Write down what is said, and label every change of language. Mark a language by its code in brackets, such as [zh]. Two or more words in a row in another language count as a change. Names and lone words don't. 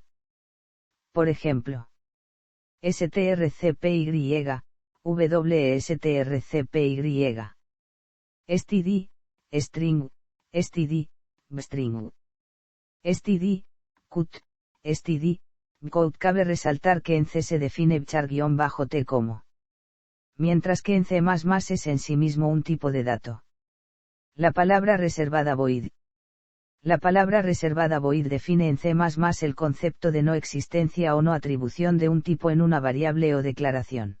[es] Por ejemplo, strcpy, wstrcpy. Std, string, std, string. Std, Qt, std, Qt. Cabe resaltar que en C se define char-t como. Mientras que en C++ es en sí mismo un tipo de dato. La palabra reservada void. La palabra reservada void define en C++ el concepto de no existencia o no atribución de un tipo en una variable o declaración.